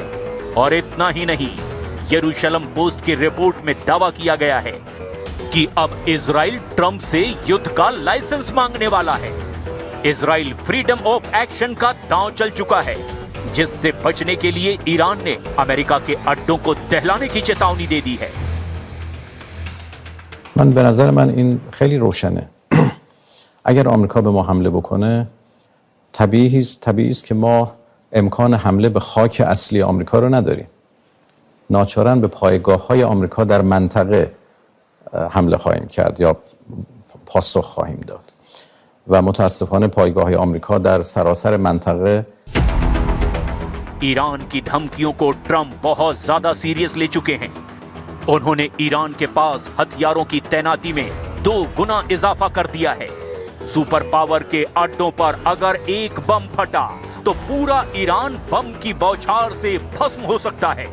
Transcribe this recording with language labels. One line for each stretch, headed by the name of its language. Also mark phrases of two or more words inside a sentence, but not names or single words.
Hindi: और इतना ही नहीं, यरूशलेम पोस्ट की रिपोर्ट में दावा किया गया है कि अब इजराइल ट्रंप से युद्ध का लाइसेंस मांगने वाला है। इजराइल
English: freedom of action
Hindi: का दांव चल चुका है, जिससे बचने के लिए ईरान ने अमेरिका के अड्डों को दहलाने की चेतावनी दे दी है।
Persian: من به نظر من این خیلی روشنه. اگر آمریکا به ما حمله بکنه طبیعی است که ما امکان حمله به خاک اصلی آمریکا رو نداریم. ناچارا به پایگاه‌های آمریکا در منطقه حمله خواهیم کرد یا پاسخ خواهیم داد. و متاسفانه پایگاه‌های آمریکا در سراسر منطقه
Hindi: ईरान की धमकियों को ट्रंप बहुत ज्यादा सीरियस ले चुके हैं। उन्होंने ईरान के पास हथियारों की तैनाती में 2 गुना इजाफा कर दिया है।
English: super power
Hindi: के अड्डों पर अगर एक बम फटा तो पूरा ईरान बम की बौछार से भस्म हो सकता है।